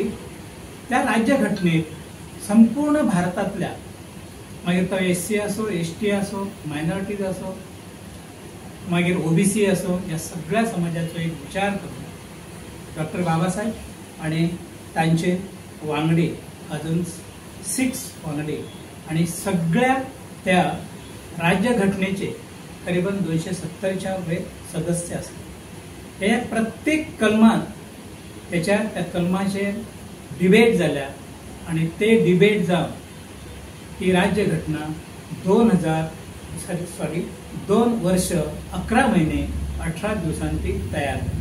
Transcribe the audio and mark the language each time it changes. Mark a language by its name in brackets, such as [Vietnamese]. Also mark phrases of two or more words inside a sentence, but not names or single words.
[Konkani] त्या राज्यघटनेत संपूर्ण भारतातल्या मागीर तो SC असो ST असो मायनॉरिटीज असो मागीर OBC असो या सगळ्या समाजाचो एक विचार करून डॉक्टर बाबासाहेब आणि तांचे वांगडी अजून 6 वांगडी आणि सगळ्या त्या राज्यघटनेचे करीबन 270च्या वयर सदस्य असतात। हे प्रत्येक कलमात त्या कलमाचे डिबेट झाल्या आणि ते डिबेट जावन ही राज्यघटना 2 वर्ष 11 महिने 18 दिवसांनी तयार झाली।